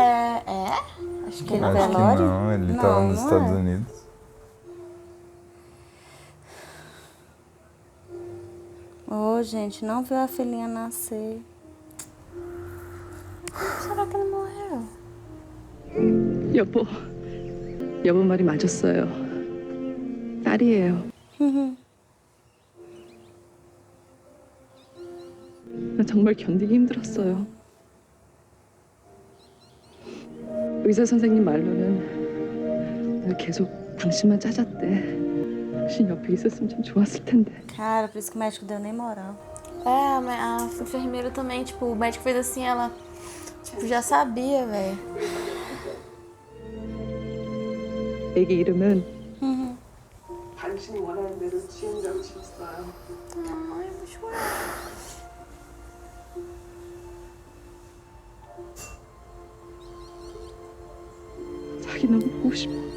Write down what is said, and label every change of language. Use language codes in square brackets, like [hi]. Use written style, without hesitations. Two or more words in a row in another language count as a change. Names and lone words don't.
[pt] É? Acho que Aquele não. Acho que velório? não, ele tava nos não Estados é. Unidos. Oh, gente, não viu a filhinha nascer. Será que ele morreu? [ko] 여보 말이 맞았어요. 딸이에요. 정말 견디기 힘들었어요. 의사 선생님 말로는 늘 계속 당신만 짜잔대. 당신 옆에 있었으면 참 좋았을 텐데. [pt] Cara, por isso que o médico deu nem moral. É, mas a enfermeira também, tipo, o médico fez assim, ela, tipo, já sabia, velho. [ko] 애기 이름은 당신이 원하는 대로 지은다고 지었어요. [pt] Ai, vou chorar. [ko] 자기 너무 보고 싶어.